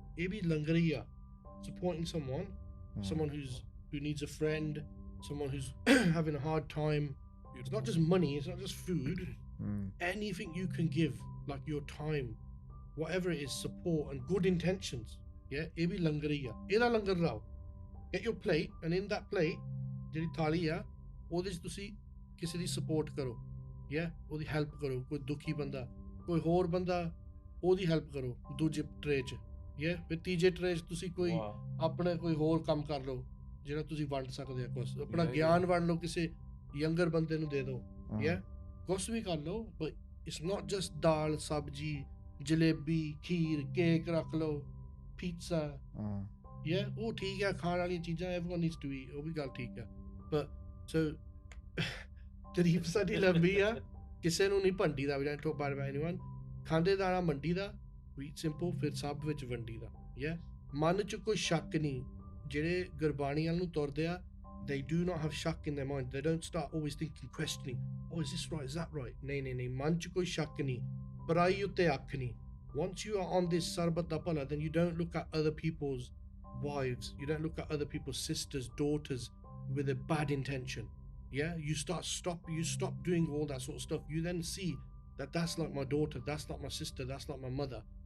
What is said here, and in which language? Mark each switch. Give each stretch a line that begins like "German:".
English: Maybe langariya, supporting someone, Mm. someone who needs a friend, someone who's having a hard time. It's not just money, it's not just food. Mm. Anything you can give, like your time, whatever it is, support and good intentions.
Punjabi: Yeah, ਇਹ ਵੀ ਲੰਗਰ ਹੀ ਆ ਇਹਦਾ ਲੰਗਰ ਲਾਓ.
English: Get your plate, and in that plate
Punjabi: ਜਿਹੜੀ ਥਾਲੀ ਆ ਉਹਦੇ 'ਚ ਤੁਸੀਂ ਕਿਸੇ ਦੀ ਸਪੋਰਟ ਕਰੋ. Yeah, ਉਹਦੀ ਹੈਲਪ ਕਰੋ. ਕੋਈ ਦੁਖੀ ਬੰਦਾ, ਕੋਈ ਹੋਰ ਬੰਦਾ, ਉਹਦੀ ਹੈਲਪ ਕਰੋ ਦੂਜੇ ਟਰੇ 'ਚ. Yeah, ਫਿਰ ਤੀਜੇ ਟਰੇ 'ਚ ਤੁਸੀਂ ਕੋਈ
English: Wow.
Punjabi: ਆਪਣੇ ਕੋਈ ਹੋਰ ਕੰਮ ਕਰ ਲਓ ਜਿਹੜਾ ਤੁਸੀਂ ਵੰਡ ਸਕਦੇ ਆ ਕੁਛ ਆਪਣਾ
English: Yeah,
Punjabi: ਗਿਆਨ ਵੰਡ ਲਓ ਕਿਸੇ ਯੰਗਰ ਬੰਦੇ ਨੂੰ ਦੇ ਦਿਓ.
English: Mm.
Punjabi: Yeah, ਕੁਛ ਵੀ ਕਰ ਲਓ,
English: but it's not just
Punjabi: ਦਾਲ ਸਬਜੀ ਜਲੇਬੀ ਖੀਰ ਕੇਕ ਰੱਖ ਲਓ pizza.
English: Mm.
Punjabi: Yeah, ਉਹ ਠੀਕ ਆ ਖਾਣ ਵਾਲੀਆਂ ਚੀਜ਼ਾਂ
English: everyone needs to eat,
Punjabi: ਉਹ ਵੀ ਗੱਲ ਠੀਕ ਆ, but so ਤਾਰੀਫ ਸਾਡੀ ਲੰਬੀ ਆ ਕਿਸੇ ਨੂੰ ਨਹੀਂ ਭੰਡੀ ਦਾ.
English: We don't talk bad about anyone.
Punjabi: ਖਾਂਦੇ ਦਾਣਾ ਮੰਡੀ ਦਾ,
English: we eat simple,
Punjabi: ਫਿਰ ਸਭ ਵਿੱਚ ਵੰਡੀ ਦਾ. Yeah, ਮਨ 'ਚ ਕੋਈ ਸ਼ੱਕ ਨਹੀਂ ਜਿਹੜੇ ਗੁਰਬਾਣੀ ਵੱਲ ਨੂੰ ਤੁਰਦੇ ਆ
English: they do not have shak in their mind. They don't start always thinking, questioning, oh, is this right, is that right?
Punjabi: Nee, man ch koi shak nahi, burai utte akh nahi.
English: Once you are on this sarbat da pala, then you don't look at other people's wives, you don't look at other people's sisters, daughters with a bad intention. Yeah, you stop doing all that sort of stuff. You then see that that's like my daughter, that's like my sister, that's like my mother.